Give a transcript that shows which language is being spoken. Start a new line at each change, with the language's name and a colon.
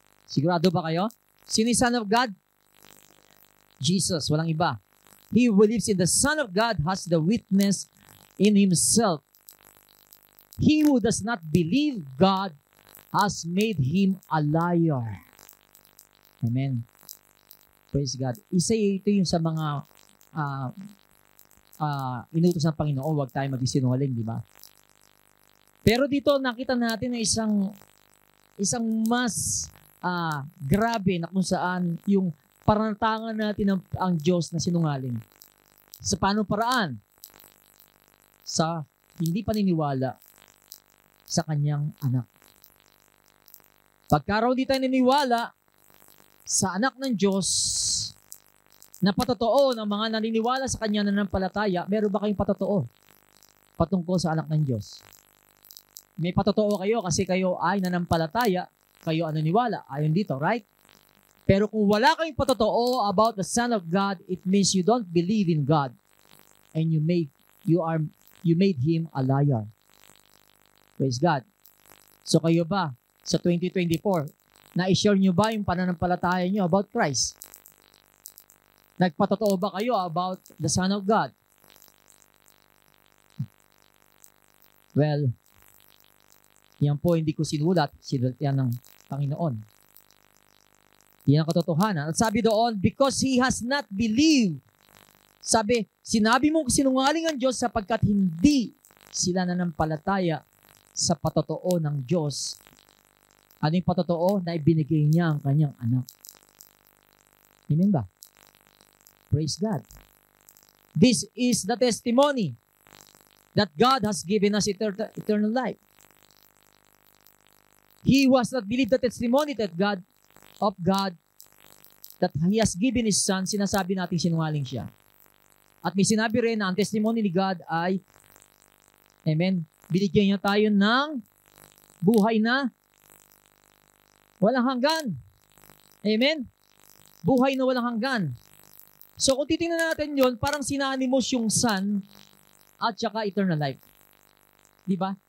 Filipino: Sigurado ba kayo? Sino yung Son of God? Jesus, walang iba.
English: He who believes in the Son of God has the witness in himself. He who does not believe God has made him a liar. Amen. Praise God.
Filipino: Isa ito yung sa mga inutos ng Panginoon, huwag tayo magsisinungaling, di ba? Pero dito nakita natin na isang mas grabe na kung saan yung parantangan natin ang Diyos na sinungaling. Sa paano paraan? Sa hindi paniniwala sa kanyang anak. Pagka raw di tayo naniniwala sa anak ng Diyos, na patotoo ng mga naniniwala sa kanya na nanampalataya, meron ba kayong patotoo patungkol sa anak ng Diyos? May patotoo kayo kasi kayo ay nanampalataya, kayo ang naniwala, ayon dito, right? Pero kung wala kayong patotoo
English: about the Son of God, it means you don't believe in God and you made Him a liar.
Filipino: Praise God. So kayo ba sa 2024, na-share nyo ba yung pananampalataya nyo about Christ? Nagpatotoo ba kayo
English: about the Son of God?
Filipino: Well, yan po hindi ko sinulat yan ng Panginoon. Yan ang katotohanan. At sabi doon,
English: because He has not believed.
Filipino: Sinabi mong sinungaling ang Diyos sapagkat hindi sila nanampalataya sa patotoo ng Diyos. Ano yung patotoo? Na ibinigay niya ang kanyang anak. Amen ba? Praise God.
English: This is the testimony that God has given us eternal life. He who has not believed the testimony that that He has given His Son,
Filipino: sinasabi natin sinungaling siya. At may sinabi rin na ang testimony ni God ay, amen, binigyan niya tayo ng buhay na walang hanggan. Amen? Buhay na walang hanggan. So kung titingnan natin yon, parang sinanimos yung Son at saka eternal life. Di ba?